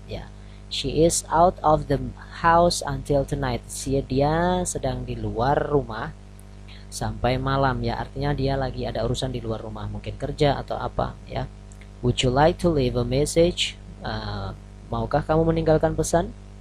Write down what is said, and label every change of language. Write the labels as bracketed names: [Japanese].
[English] Ya, she is out of the house until tonight. [Indonesian] Dia sedang di luar rumah sampai malam, ya, artinya dia lagi ada urusan di luar rumah, mungkin kerja atau apa, ya. [English] Would you like to leave a message? [Indonesian] Maukah kamu meninggalkan pesan?